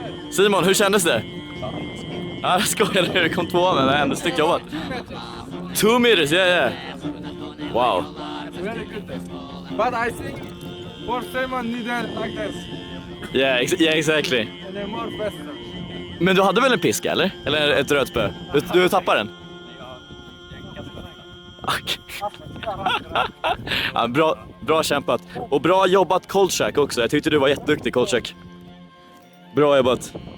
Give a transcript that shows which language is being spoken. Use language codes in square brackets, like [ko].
[sv] Simon, hur kändes det? Ja, jag skojar nu. Det kom 2 men det är ändå styck jobbat. [en] 2 meters, yeah. Wow. But I think for Simon needed like this. Yeah, exactly. And they're more faster. [sv] Men du hade väl en piska, eller? Eller ett rödspö? Du tappar den? Ja, bra kämpat. Och bra jobbat Kolchak också. Jag tyckte du var jätteduktig, Kolchak. Bra jobbat.